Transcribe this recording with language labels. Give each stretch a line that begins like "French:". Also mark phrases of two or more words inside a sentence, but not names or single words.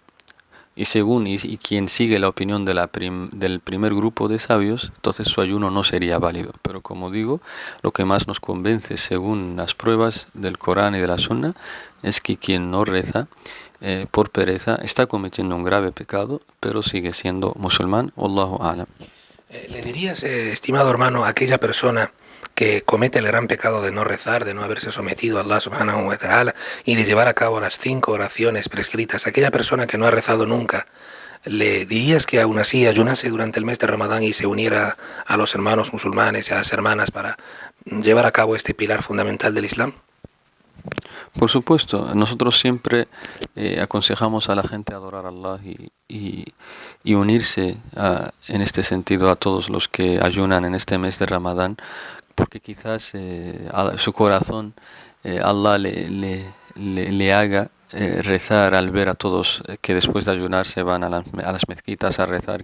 Spanish: Y según quien sigue la opinión del primer grupo de sabios, entonces su ayuno no sería válido. Pero como digo, lo que más nos convence, según las pruebas del Corán y de la Sunna, es que quien no reza por pereza está cometiendo un grave pecado, pero sigue siendo musulmán.
Arabic: والله أعلم.
Spanish: ¿Le dirías, estimado hermano, a aquella persona que comete el gran pecado de no rezar, de no haberse sometido a
Arabic: الله سبحانه وتعالى
Spanish: y de llevar a cabo las 5 oraciones prescritas, aquella persona que no ha rezado nunca, ¿le dirías que aún así ayunase durante el mes de Ramadán y se uniera a los hermanos musulmanes y a las hermanas para llevar a cabo este pilar fundamental del Islam? Por supuesto, nosotros siempre aconsejamos a la gente adorar a Allah y unirse en este sentido a todos los que ayunan en este mes de Ramadán, porque quizás a su corazón Allah le haga rezar al ver a todos que después de ayunar se van a las mezquitas a rezar.